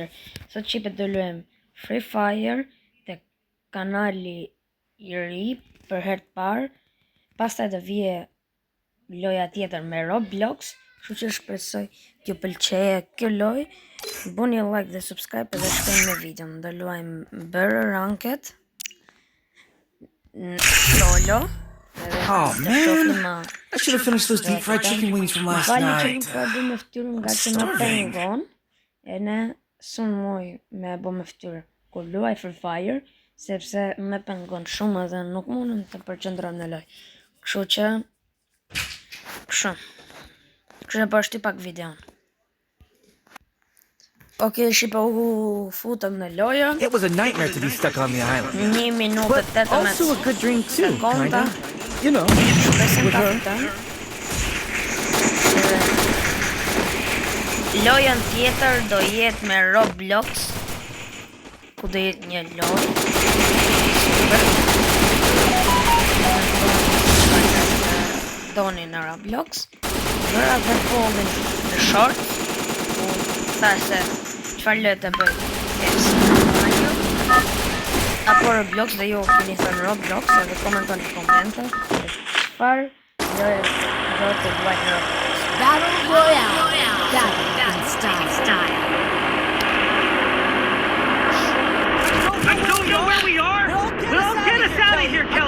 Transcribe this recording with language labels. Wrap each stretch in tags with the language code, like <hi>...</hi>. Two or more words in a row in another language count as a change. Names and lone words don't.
<sq>Sot shqipet do luajm Free Fire te kanali i ri për herë të parë. Pastaj do vije loja tjetër me Roblox. Kështu që shpresoj t'ju pëlqejë kjo lojë. Bëni like dhe subscribe dhe shkojmë me videon. Do luajmë bërë</sq> <en>ranked solo. Oh man, I should have finished those deep fried chicken wings from last night.</en> <sq>Me ftyrë nga që më pengon. E ne sun moj me bo me ftyrë kur luaj Free Fire, sepse me pengon shumë dhe nuk mundem të përqendroj në lojë. Kështu që kështu po shty pak videon. Okay, shqipa u futëm në lojë.</sq> <en>It was a nightmare to be stuck on the island.</en> <sq>1 minutë 18.</sq> <en>Also a good drink too, kinda. You know, with her.</en> <sq>Lojën tjetër do jetë me Roblox, ku do jetë një lojë. Doni në Roblox. Bëra dhe pollin në short. Tha se çfarë lojë të bëj. Apo Roblox dhe ju keni thënë Roblox edhe komentoni në komente çfarë lojë do të luajë në Roblox.</sq> <en>Battle Royale. Style. I don't know where we are. Well, get us out of here, Kelly.</en>